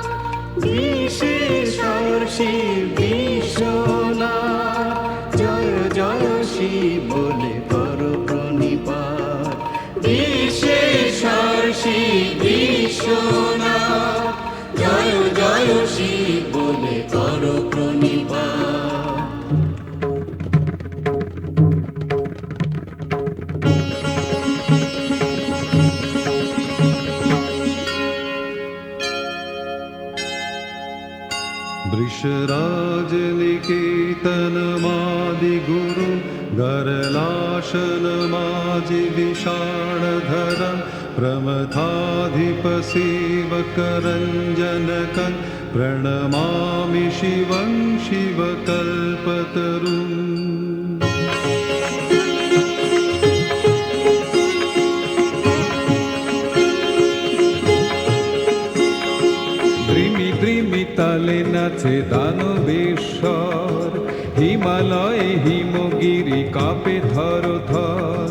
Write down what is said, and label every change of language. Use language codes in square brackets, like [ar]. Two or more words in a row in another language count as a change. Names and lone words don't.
[bn] বিশেষর শিব বিশ্বনাথ, জয় জয় শিব বলে করো প্রণিপাত। বিশেষর শিব বিশ্বনাথ, জয় জয় শিব বলে করো প্রণিপাত। [sa] वृषराज निकेतनमादिगुरु गरलाशनमाजि विषाणधरं प्रमथाधिप सेवकरञ्जनकं प्रणमामि शिवं शिवकल्पतरुम् [bn] তালে নাচে দানবেশ্বর, হিমালয়ে হিমগিরি কাঁপে থর থর।